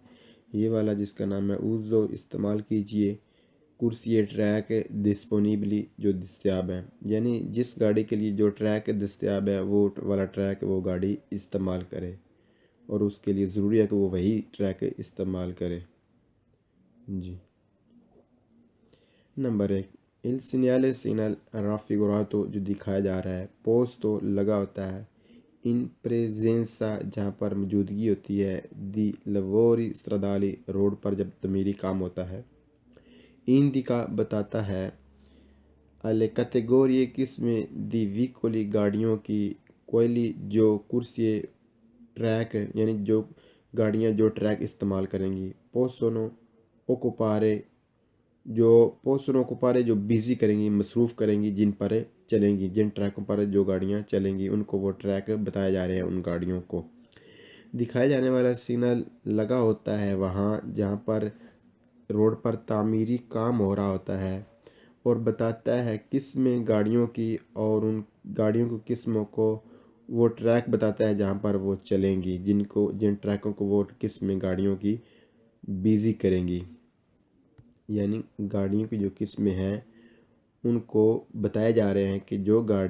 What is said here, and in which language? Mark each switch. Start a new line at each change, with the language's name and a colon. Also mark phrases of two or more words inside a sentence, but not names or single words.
Urdu: یہ والا جس کا نام ہے اوزو استعمال کیجئے کرسی ٹریک ڈسپونیبلی جو دستیاب ہے، یعنی جس گاڑی کے لیے جو ٹریک دستیاب ہے وہ والا ٹریک وہ گاڑی استعمال کرے، اور اس کے لیے ضروری ہے کہ وہ وہی ٹریک استعمال کرے۔ جی نمبر 1،
Italian: Il segnale raffigurato
Urdu: جو دکھایا جا رہا ہے، posto لگا ہوتا ہے،
Italian: in presenza
Urdu: جہاں پر موجودگی ہوتی ہے،
Italian: di lavori stradali
Urdu: روڈ پر جب تعمیری کام ہوتا ہے، indica بتاتا ہے،
Italian: alle categorie
Urdu: قسمیں
Italian: di veicoli
Urdu: گاڑیوں کی، quelli جو کرسی ٹریک یعنی جو گاڑیاں جو ٹریک استعمال کریں گی،
Italian: possono occupare
Urdu: جو پوسٹروں کو پارے جو بیزی کریں گی، مصروف کریں گی، جن پر چلیں گی، جن ٹریکوں پر جو گاڑیاں چلیں گی ان کو وہ ٹریک بتایا جا رہے ہیں، ان گاڑیوں کو دکھایا جانے والا سگنل لگا ہوتا ہے وہاں جہاں پر روڈ پر تعمیری کام ہو رہا ہوتا ہے، اور بتاتا ہے قسمیں گاڑیوں کی، اور ان گاڑیوں کی قسموں کو وہ ٹریک بتاتا ہے جہاں پر وہ چلیں گی، جن ٹریکوں کو وہ قسمیں گاڑیوں کی بیزی کریں گی، یعنی گاڑیوں کی جو قسمیں ہیں ان کو بتائے جا رہے ہیں کہ جو